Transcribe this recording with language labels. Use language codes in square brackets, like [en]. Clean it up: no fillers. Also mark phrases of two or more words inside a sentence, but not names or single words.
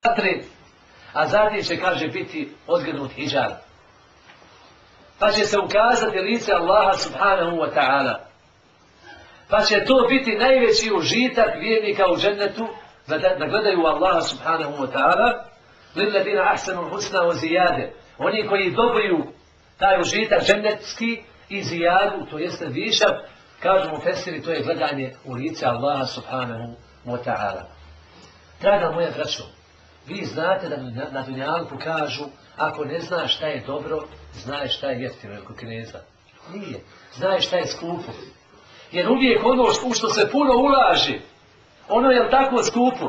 [bs] vatre, a zatim će, kaže, biti odgrnut hidžab. Pa će se ukazati lice Allaha [ar] سبحانه وتعالى. [bs] Pa će to biti najveći užitak vjernika u džennetu, da gledaju Allaha [ar] سبحانه وتعالى, للذين أحسنوا الحسنى وزيادة. [bs] Oni koji dobiju taj užitak džennetski i zijadu, to jeste višak, kažu mu fesiri, to je gledanje u lice Allaha [ar] سبحانه وتعالى. [bs] Draga moja braćo, vi znate da na dunjalku kažu, ako ne znaš šta je dobro, znaš šta je jeftino, ili kod Kineza. Nije. Znaš šta je skupo. Jer uvijek ono u što se puno ulaži, ono je tako skupo.